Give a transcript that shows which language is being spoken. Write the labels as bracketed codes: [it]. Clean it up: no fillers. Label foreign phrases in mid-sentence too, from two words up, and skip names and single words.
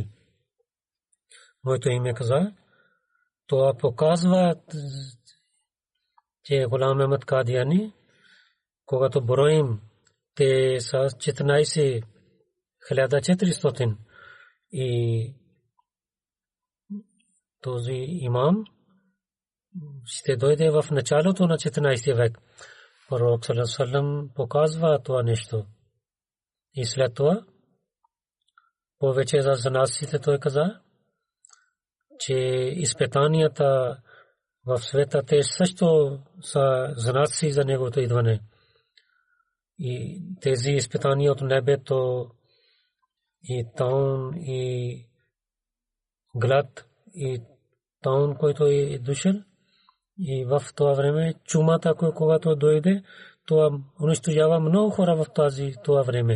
[bg] Моето име каза, това показва, че Гулам Ахмад Кадияни, когато броим, те са 14,400 и този имам ще дойде в началото на 14 век. Пророк [ar] صلى الله عليه وسلم [bg] показва това нещо. И след това повече за занасите той каза, че изпитанията в света те също са знаци за неговото идване. И тези изпитания от небето и таун и глад и таун, който е дошъл, и в това време чумата, когато дойде, това унищожава много хора в това време.